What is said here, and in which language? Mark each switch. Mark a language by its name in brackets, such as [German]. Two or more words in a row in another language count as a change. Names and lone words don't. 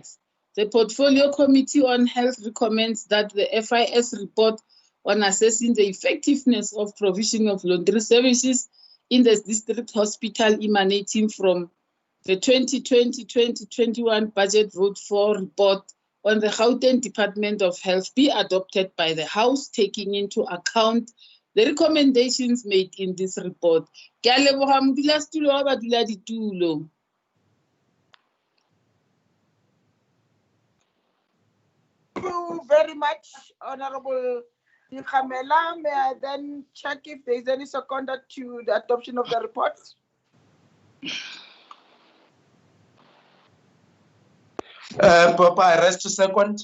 [English] The Portfolio Committee on Health recommends that the FIS report on assessing the effectiveness of provision of laundry services in the district hospital emanating from the 2020-2021 budget vote for report on the Gauteng Department of Health be adopted by the House, taking into account the recommendations made in this report. [Northern Sotho] Ke a leboga modulasetulo wa baduladitulo. [English] Thank you very much, Honorable Dikhamela. May I then check if there is any seconder to the adoption of the report? Papa, I rest to second.